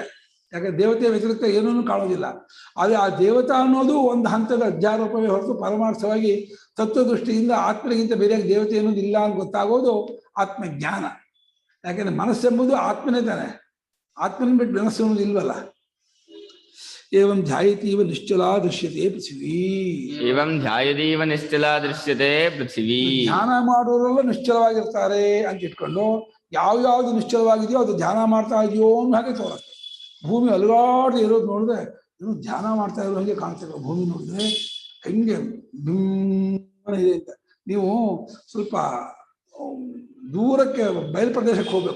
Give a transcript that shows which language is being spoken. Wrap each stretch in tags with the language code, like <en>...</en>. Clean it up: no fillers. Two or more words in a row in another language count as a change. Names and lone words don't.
<kn>ಯಾಕಂದ್ರೆ ದೇವತೆ ವ್ಯತಿರಿಕ್ತ ಏನೂ ಕಾಣೋದಿಲ್ಲ. ಆದರೆ ಆ ದೇವತಾ ಅನ್ನೋದು ಒಂದು ಹಂತದ ಅಧ್ಯಾರೋಪವೇ ಹೊರತು ಪರಮಾರ್ಥವಾಗಿ ತತ್ವದೃಷ್ಟಿಯಿಂದ ಆತ್ಮನಿಗಿಂತ ಬೇರೆ ದೇವತೆ ಅನ್ನೋದು ಇಲ್ಲ ಅಂತ ಗೊತ್ತಾಗೋದು ಆತ್ಮಜ್ಞಾನ. ಯಾಕೆಂದ್ರೆ ಮನಸ್ಸೆಂಬುದು ಆತ್ಮನೇ ತಾನೆ. ಆತ್ಮನ ಬಿಟ್ಟು ಮನಸ್ಸು ಅನ್ನೋದು ಇಲ್ವಲ್ಲ.</kn> <sa>ಏವಂ ಧ್ಯಾಯತೀವ ನಿಶ್ಚಲಾ ದೃಶ್ಯತೆ ಪೃಥ್ವಿ. ಏವಂ ಧ್ಯಾಯತೀವ ನಿಶ್ಚಲಾ ದೃಶ್ಯತೆ ಪೃಥ್ವಿ.</sa> <kn>ಧ್ಯಾನ ಮಾಡೋರೆಲ್ಲ ನಿಶ್ಚಲವಾಗಿರ್ತಾರೆ ಅಂತ ಇಟ್ಕೊಂಡು ಯಾವ್ಯಾವ್ದು ನಿಶ್ಚಲವಾಗಿದೆಯೋ ಅದು ಧ್ಯಾನ ಮಾಡ್ತಾ ಇದೆಯೋ ಅನ್ನೋ ಹಾಗೆ ತೋರುತ್ತೆ. ಭೂಮಿ ಅಲುಗಾಡಿ ಇರೋದು ನೋಡಿದ್ರೆ ಏನು ಧ್ಯಾನ ಮಾಡ್ತಾ ಇರೋ ಹಾಗೆ ಕಾಣ್ತಿರೋ ಭೂಮಿ ನೋಡಿದ್ರೆ ಹೆಂಗೆ ಇದೆ ಅಂತ. ನೀವು ಸ್ವಲ್ಪ ದೂರಕ್ಕೆ ಬಯಲು ಪ್ರದೇಶಕ್ಕೆ ಹೋಗ್ಬೇಕು.</kn>